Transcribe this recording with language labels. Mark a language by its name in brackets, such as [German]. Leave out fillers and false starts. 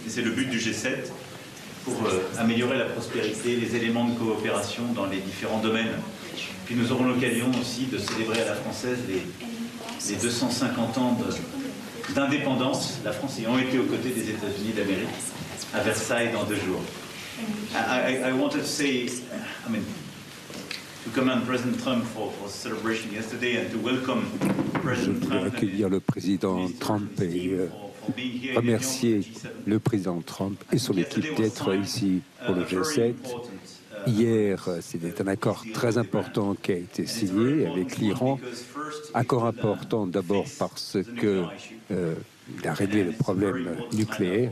[French] Et c'est le but du G7, pour améliorer la prospérité, les éléments de coopération dans les différents domaines. Puis nous aurons l'occasion aussi de célébrer à la française les 250 ans d'indépendance, la France ayant été aux côtés des États-Unis d'Amérique à Versailles dans 2 jours. [English] I wanted to say, to commend President Trump for celebration yesterday and to welcome President Trump. [French] Je voulais accueillir le président Trump et remercier le président Trump et son équipe d'être ici pour le G7. Hier, c'était un accord très important qui a été signé avec l'Iran. Accord important d'abord parce que il a réglé le problème nucléaire.